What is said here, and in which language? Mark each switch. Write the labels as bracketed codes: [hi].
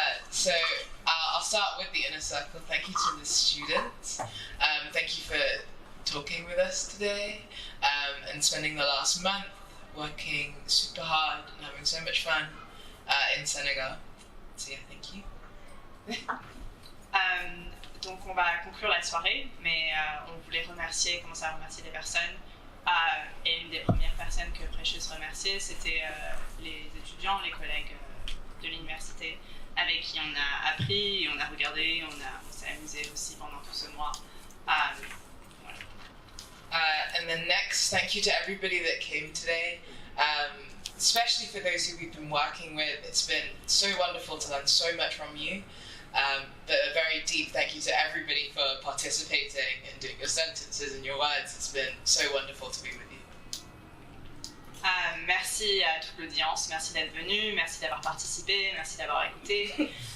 [en] So I'll start with the inner circle. Thank you to the students. Thank you for talking with us today and spending the last month working super hard and having so much fun in Senegal. So yeah, thank you. [fr] Donc on va conclure la soirée, mais on voulait commencer à remercier des personnes. Et une des premières personnes que Precious remerciait, c'était les étudiants, les collègues de l'université, avec qui on a appris, on a regardé, on s'est amusé aussi pendant tout ce mois. Voilà. [en] And then next, thank you to everybody that came today. Especially for those who we've been working with. It's been so wonderful to learn so much from you. But a very deep thank you to everybody for participating and doing your sentences and your words. It's been so wonderful to be with you. [fr] Merci à toute l'audience, merci d'être venu, merci d'avoir participé, merci d'avoir écouté.